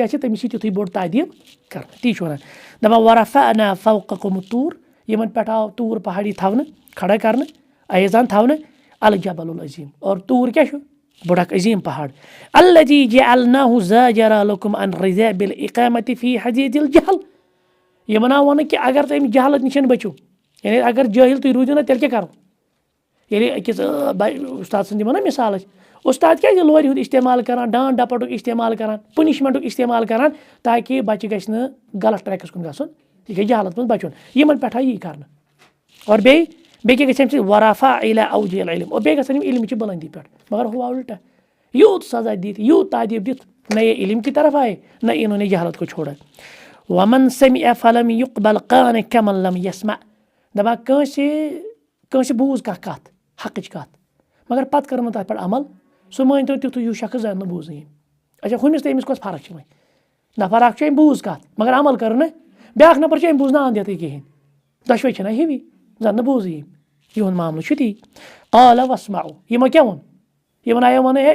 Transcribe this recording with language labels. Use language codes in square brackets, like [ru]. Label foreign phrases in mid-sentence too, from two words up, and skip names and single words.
[ks] آسہِ تٔمِس یی تیُتھُے بوٚڑ تعدیٖب کَرنہٕ تی چھُ وَنان دَپان [ar] وَرَفَعنا فَوقَکُم الطوٗر [ks] یِمن پٮ۪ٹھ آو توٗر پہاڑی تھاونہٕ کھڑا کَرنہٕ ایٖزان تھاونہٕ [ar] الجبل العظیٖم [ks] اور توٗر کیٛاہ چھُ بوٚڑ اکھ عظیٖم پہاڑ [ar] الذی جعلناه زاجرا لکم عن رذاب الاقامة فی حدیٖد الجہل [ks] یِمن آو وَنہٕ کہِ اگر تُہۍ اَمہِ جہلت نِش بٔچِو یعنی اگر جٲہِل تُہۍ روٗزِو نہ تیٚلہِ کیٛاہ کَرو ییٚلہِ أکِس اُستاد سٕنٛز دِمو نہ مِثال أسۍ اُستاد کیٛازِ لورِ ہُنٛد استعمال کَران ڈانٛٹ ڈپٹُک استعمال کَران پُنِشمٮ۪نٛٹُک استعمال کَران تاکہِ بَچہِ گژھِ نہٕ غلط ٹرٛیکَس کُن گژھُن یہِ گژھِ جہالت منٛز بَچُن یِمن پٮ۪ٹھ آو یی کَرنہٕ اور بیٚیہِ کیٛاہ گژھِ اَمہِ سۭتۍ [ar] ورافا اِلی اوجہِ العلم [ks] اور بیٚیہِ گژھن یِم علمٕچہِ بُلندی پٮ۪ٹھ مگر ہُہ آو اُلٹا یوٗت سزا دِتھ یوٗت تعدیٖب دِتھ [ur] نہ یہ علم کی طرف آیے نہ اِنہوں نے جہالت کو چھوڑا [ar] ومن سمع فلم یقبل قان کمن لم یسمع [ks] دَپان کٲنٛسہِ بوٗز کانٛہہ کَتھ حقٕچ کَتھ مگر پتہٕ کٔر نہٕ تَتھ پٮ۪ٹھ عمل سُہ مٲنۍتو تیُتھُے ہیوٗ شخص زَن نہٕ بوٗزٕے أمۍ اچھا ہُمِس تہٕ أمِس کۄس فرق چھِ وۄنۍ نفر اکھ چھُ أمۍ بوٗز کَتھ مگر عمل کٔر نہٕ بیٛاکھ نفر چھُ أمۍ بوٗز نہٕ اَنٛدٮ۪تھٕے کِہیٖنۍ دۄشوَے چھِنہ ہِوی زَن نہٕ بوٗزٕے أمۍ یِہُنٛد معاملہٕ چھُ تی [ar] قال واسمعوا [ks] یِمو کیٛاہ ووٚن یِمن آیو وَنہٕ ہے